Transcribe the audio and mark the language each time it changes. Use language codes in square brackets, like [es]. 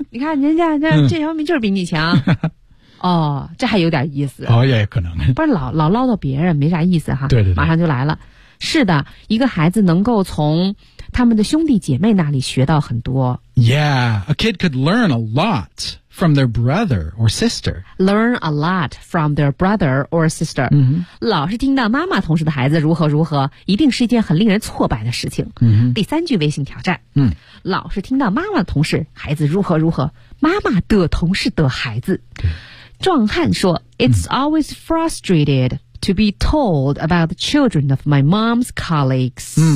[zh] 你看人家那这小明就是比你强。哦，这还有点意思。哦，也可能。不是老唠叨别人没啥意思哈。对对对。马上就来了。是的，一个孩子能够从他们的兄弟姐妹那里学到很多。 [en] Yeah, a kid could learn a lot. From their brother or sister. Learn a lot from their brother or sister.、 Mm-hmm. [zh] 老是听到妈妈同事的孩子如何如何一定是一件很令人挫败的事情。 Mm-hmm. 第三句微信挑战、 mm-hmm. 老是听到妈妈的同事孩子如何如何妈妈的同事的孩子。壮汉说 [en] It's、 [zh] mm-hmm. [en] always frustrated to be told about the children of my mom's colleagues.